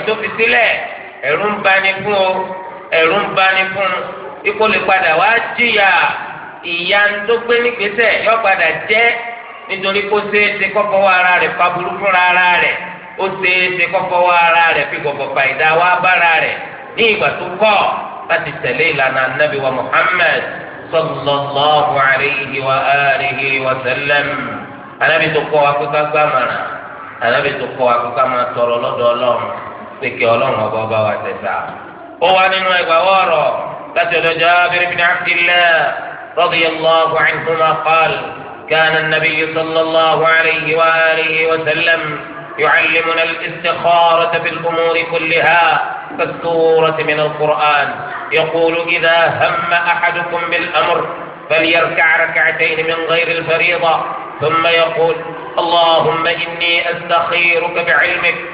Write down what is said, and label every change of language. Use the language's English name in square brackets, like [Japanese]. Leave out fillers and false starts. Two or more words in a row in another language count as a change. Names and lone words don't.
[Yoruba] tó fi sílẹ̀ ẹ̀rù ń bani fún o ẹ̀rù ń bani fún ikú lè padà wá jìyà ìyà tó gbé nígbésẹ̀ yọ padà jẹ́ nítorí kó ṣeéṣe kọ́kọ́ wá ara rẹ̀ faburú fúnra ara rẹ̀ ó ṣeéṣe kọ́kọ́ wá ara rẹ̀ fi gbọ̀gbọ̀ fàyídà wá bára rẹ̀ ní ìgbà tó kọ́ láti tẹ̀lé ìlànà Ànábì wa Muhammad [Arabic] صلى الله عليه وعلى آله وسلم [Yoruba] Ànábì tó kọ́ wa pé ká gbàmọ̀ràn Ànábì tó kọ́ wa pé ká máa tọrọ lọ́dọ̀ Ọlọ́run pé kí Ọlọ́run ọba ọba wa tẹ̀sà. ó wà nínú ẹgbàá wọ̀rọ̀ láti ọ̀dọ̀ [Arabic] جابر بن عبد الله رضي الله عنهما قال كان النبي صلى الله عليه وعلى آله وسلم يعلمنا الاستخارة في الأمور كلها كالسورة من القرآن يقول إذا هم أحدكم بالأمر فليركع ركعتين من غير الفريضة ثم يقول اللهم إني أستخيرك بعلمك